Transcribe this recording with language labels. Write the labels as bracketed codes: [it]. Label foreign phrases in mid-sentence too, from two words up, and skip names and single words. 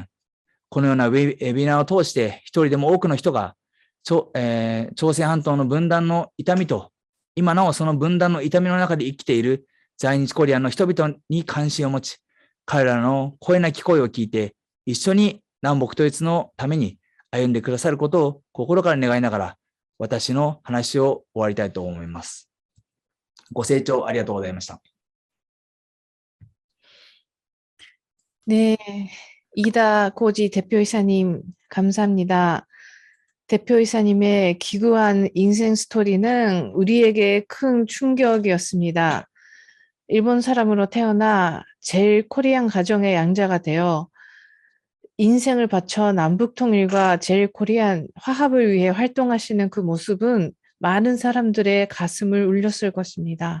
[ja] このようなウェビナーを通して一人でも多くの人が、朝鮮半島の分断の痛みと今なおその分断の痛みの中で生きている在日コリアンの人々に関心を持ち、彼らの声なき声を聞いて、一緒に南北統一のために歩んでくださることを心から願いながら、私の話を終わりたいと思います。ご清聴ありがとうございました。 [ko] 네, 이다 고지 대표이사님 감사합니다. 대표이사님의 기구한 인생 스토리는 우리에게 큰 충격이었습니다. 일본 사람으로 태어나 제일 코리안 가정의 양자가 되어 인생을 바쳐 남북 통일과 제일 코리안 화합을 위해 활동하시는 그 모습은 많은 사람들의 가슴을 울렸을 것입니다.